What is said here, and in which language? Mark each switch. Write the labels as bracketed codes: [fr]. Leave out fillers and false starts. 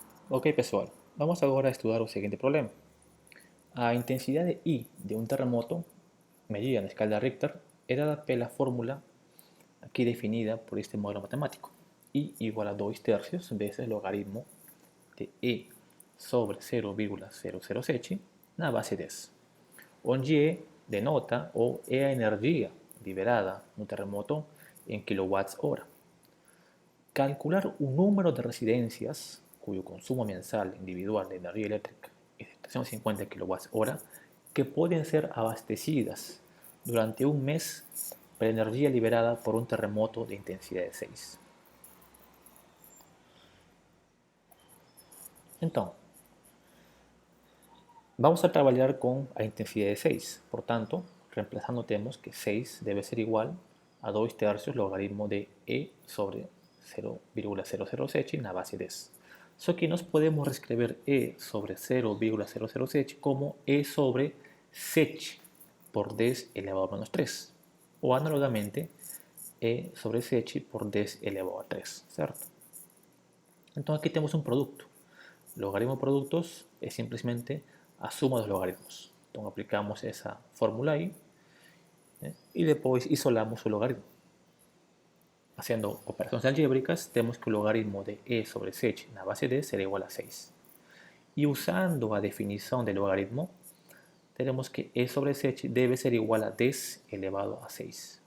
[pt] Ok, pessoal, vamos agora a estudar o seguinte problema. A intensidade I de um terremoto, medida na escala Richter, é dada pela fórmula aqui definida por este modelo matemático. I igual a 2 tercios vezes logaritmo de E sobre 0,007 na base 10, onde E denota ou é a energia liberada no terremoto em kWh. [es] Calcular un número de residencias cuyo consumo mensal individual de energía eléctrica es de 350 kWh que pueden ser abastecidas durante un mes por energía liberada por un terremoto de intensidad de 6. [pt] Então, vamos a trabalhar com a intensidade de 6. Portanto, reemplazando temos que 6 deve ser igual a 2 tercios logaritmo de E sobre 0,007 na base 10. Só que nós podemos reescrever E sobre 0,007 como E sobre 7 por 10 elevado a menos 3. Ou análogamente, E sobre 7 por 10 elevado a 3, certo? Então aqui temos um produto. [es] Logaritmo productos es simplemente [pt] a suma dos [es] logaritmos. Entonces aplicamos esa fórmula ahí y después isolamos su logaritmo. Haciendo operaciones algébricas, tenemos que el logaritmo de e sobre 7 en la base de será igual a 6. Y usando la definición del logaritmo, tenemos que e sobre 7 debe ser igual a 10 elevado a 6.